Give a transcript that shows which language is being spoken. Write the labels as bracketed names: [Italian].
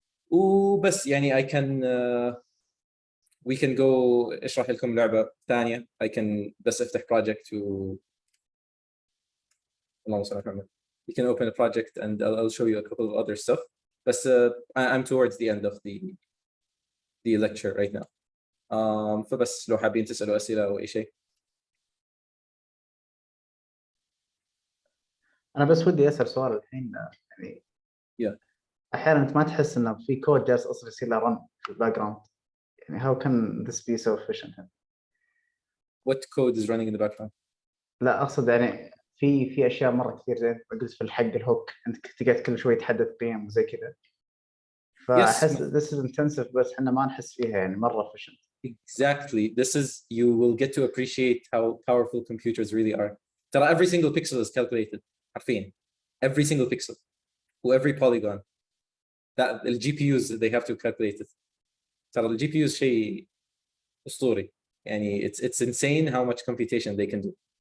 [Arabic] وبس يعني [English] I can we can go [Arabic] اشرح لكم لعبة ثانية. [English] I can [Arabic] بس افتح project اللهم صل على محمد. [English] You can open a project and I'll show you a couple of other stuff. بس I'm towards the end of the lecture right now. [Arabic] فبس لو حابين تسألوا أسئلة أو أي شيء. أنا بس ودي أسأل سؤال الحين يعني. أحيانا أنت ما تحس إنه في كود جالس أصلا يصير له run في الباك جراوند. [English] يعني how can this be so efficient? What code is running in the background? [Arabic] لا أقصد يعني في أشياء مرة كثير زي ما قلت في الحق الهوك أنت تقعد كل شوي تحدث بهم وزي كذا. فأحس [English] this is intensive [Arabic] بس إحنا ما نحس فيها يعني مرة efficient. [English] Exactly. This is you will get to appreciate how powerful computers really are. ترى every single pixel is calculated. [Arabic] عارفين. [English] Every single pixel. Every polygon. That the GPUs they have to calculate it. [Arabic] ترى الجي بي يوز شيء اسطوري يعني [English] it's insane how much computation they can do.